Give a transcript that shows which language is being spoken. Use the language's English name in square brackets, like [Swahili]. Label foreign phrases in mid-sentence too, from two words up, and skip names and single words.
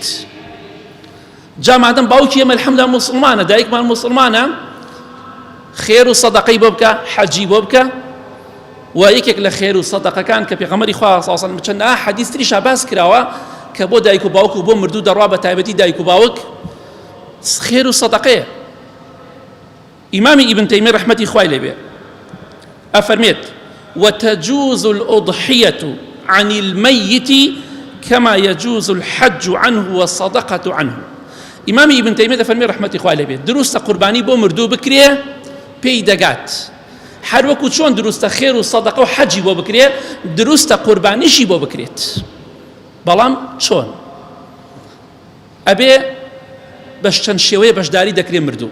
[Central Kurdish] جا مادەم باوکی ئێمە الحەمدوللا موسڵمانە، دایکمان موسڵمانە، خێر و سەدەقەی بۆ بکە، حەجی بۆ بکە، و یەکێک لە خێر و سەدەقەکان کە پێغەمبەری خوا [Arabic] صلی الله علیه وسلم [Central Kurdish] چەند حەدیث تریشا باس کراوە کە بۆ دایک و باوک و بۆ مردوو دەڕوا، بە تایبەتی دایک و باوک، خێر و سەدەقەیە. ئیمامی ئیبن تەیمیە ڕەحمەتی خوای لێ بێ ئەفەرمێت [Arabic] وتجوز الأضحية عن الميت كما يجوز الحج عنه والصدقة عنه. [Central Kurdish] ئیمامی ئیبن تەیمیە دەفەرمێ ڕەحمەتی خوای لێ بێ دروستە قوربانی بۆ مردوو بکرێ، پێی دەگات، هەر وەکو چۆن دروستە خێر و سەدەقە و حەجی بۆ بکرێ، دروستە قوربانیشی بۆ بکرێت، بەڵام چۆن؟ ئەبێ بە چەند شێوەیە بەشداری دەکرێ مردوو.